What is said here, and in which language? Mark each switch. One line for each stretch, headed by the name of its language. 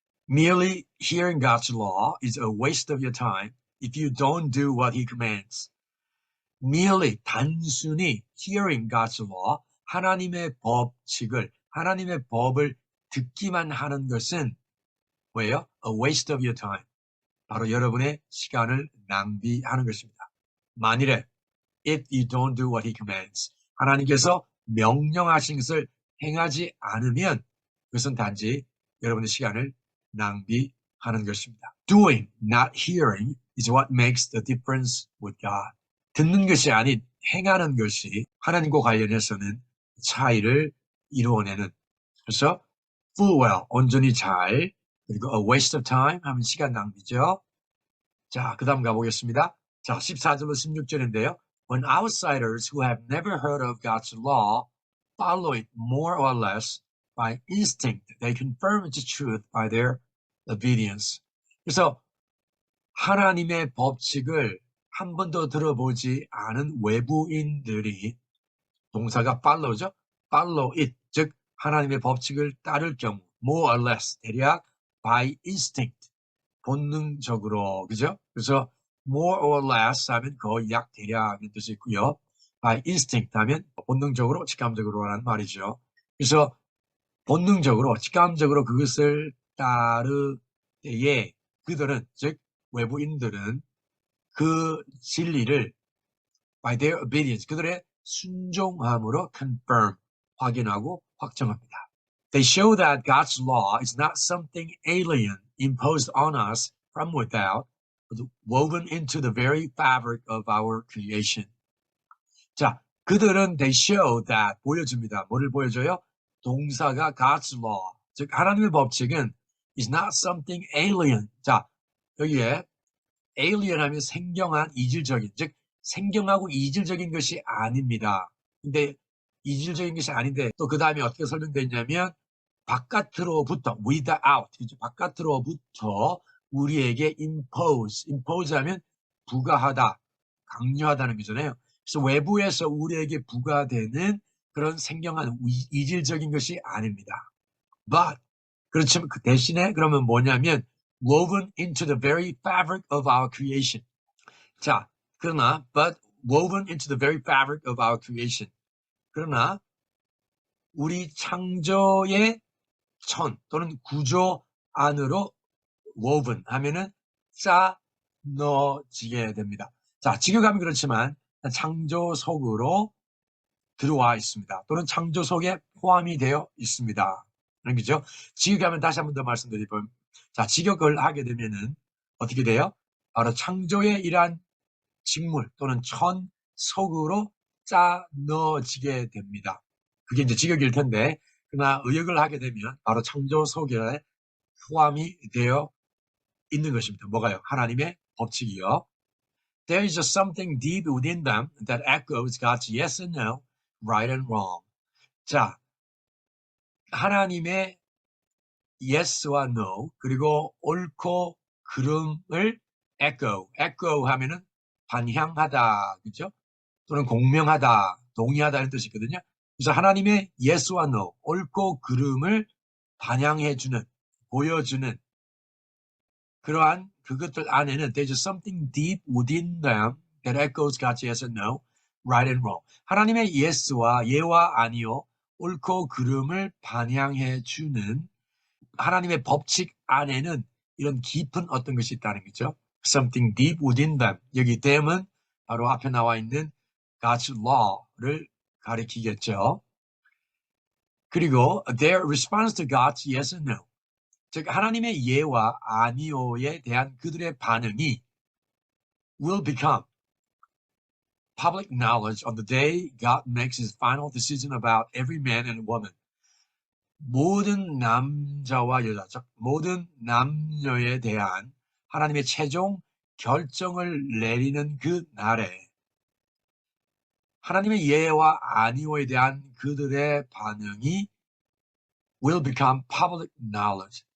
English: Merely hearing God's law is a waste of your time if you don't do what He commands.
Korean: merely 단순히
English: hearing God's law,
Korean: 하나님의 법칙을, 하나님의 법을 듣기만 하는 것은 뭐예요?
English: A waste of your time.
Korean: 바로 여러분의 시간을 낭비하는 것입니다. 만일에
English: if you don't do what He commands,
Korean: 하나님께서 명령하신 것을 행하지 않으면 그것은 단지 여러분의 시간을 낭비하는 것입니다.
English: Doing, not hearing is what makes the difference with God.
Korean: 듣는 것이 아닌 행하는 것이 하나님과 관련해서는 차이를 이루어내는. 그래서
English: full well,
Korean: 온전히 잘, 그리고
English: a waste of time
Korean: 하면 시간 낭비죠. 자, 그 다음 가보겠습니다. 자, 14절로 16절인데요.
English: When outsiders who have never heard of God's law follow it more or less by instinct, they confirm its truth by their obedience.
Korean: 그래서 하나님의 법칙을 한 번도 들어보지 않은 외부인들이 동사가 follow죠.
English: follow it,
Korean: 즉 하나님의 법칙을 따를 경우
English: more or less,
Korean: 대략
English: by instinct,
Korean: 본능적으로, 그죠? 그래서
English: more or less
Korean: 하면 거의 약 대략인 뜻이 있고요.
English: by instinct
Korean: 하면 본능적으로, 직감적으로라는 말이죠. 그래서 본능적으로, 직감적으로 그것을 따를 때에 그들은, 즉 외부인들은 그 진리를
English: by their obedience,
Korean: 그들의 순종함으로 confirm, 확인하고 확정합니다.
English: They show that God's law is not something alien imposed on us from without, but woven into the very fabric of our creation.
Korean: 자, 그들은
English: they show that,
Korean: 보여줍니다. 뭐를 보여줘요? 동사가
English: God's law,
Korean: 즉 하나님의 법칙은
English: is not something alien.
Korean: 자, 여기에 alien 하면 생경한, 이질적인, 즉 생경하고 이질적인 것이 아닙니다. 근데 이질적인 것이 아닌데 또 그 다음에 어떻게 설명되어 있냐면 바깥으로부터, without, 바깥으로부터 우리에게 impose 하면 부과하다, 강요하다는 거잖아요. 그래서 외부에서 우리에게 부과되는 그런 생경한 이질적인 것이 아닙니다. But 그렇지만 그 대신에 그러면 뭐냐면
English: woven into the very fabric of our creation.
Korean: 자, 그러나
English: but woven into the very fabric of our creation.
Korean: 그러나 우리 창조의 천 또는 구조 안으로 woven 하면은 짜 넣어지게 됩니다. 자, 직역하면 그렇지만 창조 속으로 들어와 있습니다. 또는 창조 속에 포함이 되어 있습니다. 그런 거죠. 직역하면 다시 한 번 더 말씀드리면, 자, 직역을 하게 되면은 어떻게 돼요? 바로 창조의 이러한 직물 또는 천 속으로 짜 넣어지게 됩니다. 그게 이제 직역일 텐데, 그러나 의역을 하게 되면 바로 창조 속에 포함이 되어 있는 것입니다. 뭐가요? 하나님의 법칙이요.
English: There is just something deep within them that echoes God's yes and no, right and wrong.
Korean: 자, 하나님의 yes와 no, 그리고 옳고 그름을 echo 하면은 반향하다, 그죠? 또는 공명하다, 동의하다 이런 뜻이거든요. 그래서 하나님의 yes와 no, 옳고 그름을 반영해주는, 보여주는 그러한 그것들 안에는
English: there's something deep within them that echoes God's yes and no, right and wrong.
Korean: 하나님의 yes와 예와 아니요, 옳고 그름을 반영해주는 하나님의 법칙 안에는 이런 깊은 어떤 것이 있다는 거죠.
English: Something deep within them.
Korean: 여기 them은 바로 앞에 나와 있는
English: God's law
Korean: 를 가리키겠죠. 그리고
English: their response to God's yes and no.
Korean: 즉 하나님의 예와 아니오에 대한 그들의 반응이
English: will become public knowledge on the day God makes his final decision about every man and woman.
Korean: 모든 남자와 여자, 즉 모든 남녀에 대한 하나님의 최종 결정을 내리는 그 날에 하나님의 예와 아니오에 대한 그들의 반응이
English: will become public knowledge.